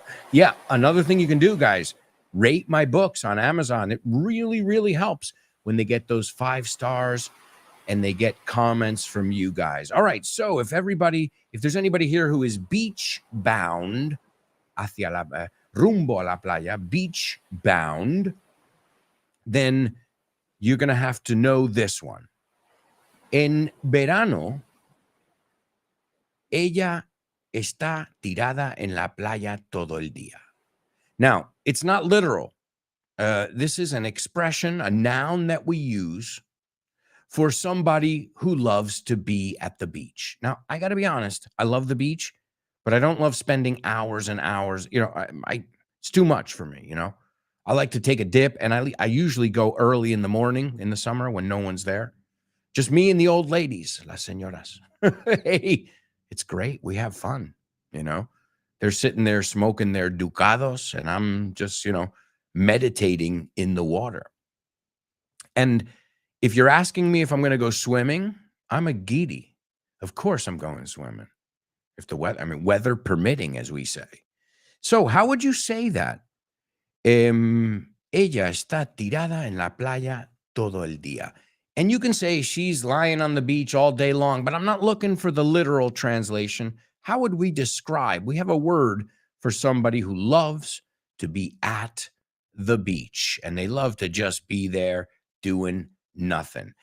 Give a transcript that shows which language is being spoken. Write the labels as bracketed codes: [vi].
[en] Yeah, another thing you can do, guys, rate my books on Amazon. It really, really helps when they get those 5 stars and they get comments from you guys. All right, so if there's anybody here who is beach bound, [es] rumbo a la playa, [en] beach bound, then you're going to have to know this one. [es] En verano, ella está tirada en la playa todo el día. [en] Now, it's not literal. This is an expression, a noun that we use for somebody who loves to be at the beach. Now, I got to be honest. I love the beach, but I don't love spending hours and hours. It's too much for me, I like to take a dip, and I usually go early in the morning in the summer when no one's there. Just me and the old ladies, [es] las señoras. [en] Hey, it's great. We have fun, They're sitting there smoking their ducados, and I'm just, meditating in the water. And if you're asking me if I'm going to go swimming, I'm a giddy. Of course I'm going swimming. If the weather permitting, as we say. So how would you say that? [es] Ella está tirada en la playa todo el día. [en] And you can say she's lying on the beach all day long, but I'm not looking for the literal translation. How would we describe? We have a word for somebody who loves to be at the beach, and they love to just be there doing nothing.